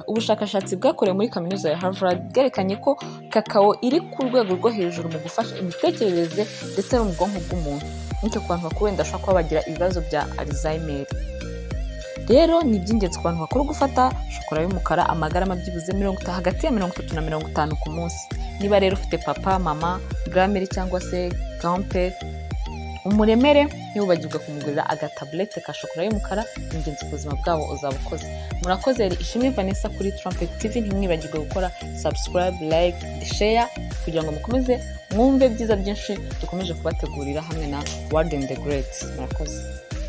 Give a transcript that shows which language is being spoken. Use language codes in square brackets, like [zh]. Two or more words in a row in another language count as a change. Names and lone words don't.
[rw] Ubushakashatsi bwakorewe muri kaminuza ya Harvard bwerekanye ko kakao iri ku rwego rwo hejuru mu gufasha imitekerereze ndetse no mu bwonko bw'umuntu. Nicyo ku bantu bakuru wenda bashobora kuba bagira ibibazo bya Alzheimer. Rero ni iby'ingenzi ku bantu bakuru gufata shokora y'umukara amagarama byibuze hagati ya 30 na 50 ku munsi. Niba rero ufite papa, mama, grand-mère cyangwa se grand-père, umuremere ntibibagirwe kumugurira agatablete ka shokora y'umukara. Ingenzi ku buzima bwabo uzaba ukoze. Murakoze. Yari Ishimwe Vanessa kuri Trumpet TV. Ntimwibagirwe gukora [en] subscribe, like, share [rw] kugira ngo mukomeze mwumve byiza byinshi dukomeje kubategurira hamwe na Word and the Great. Murakoze.